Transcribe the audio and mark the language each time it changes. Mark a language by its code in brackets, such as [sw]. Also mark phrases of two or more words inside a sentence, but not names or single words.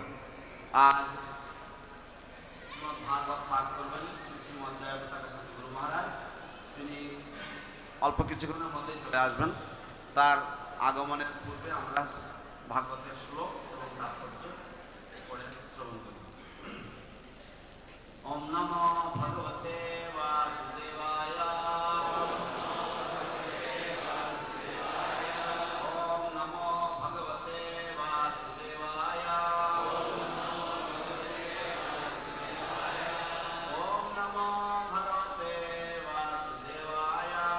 [bn] আজ শ্রীমদ্ ভাগবত পাঠ করবেন শ্রীমদ্ জয়পতাকা স্বামী গুরু মহারাজ। তিনি অল্প কিছুক্ষণের মধ্যেই চলে আসবেন। তার আগমনের পূর্বে আমরা ভাগবতের শ্লোক এবং তাৎপর্য পড়ে শ্রবণ করব। [sa] ওম নমো ভগবতে বাসুদেবায়। ওম নমো ভগবতে বাসুদেবায়। ওম নমো ভগবতে বাসুদেবায়।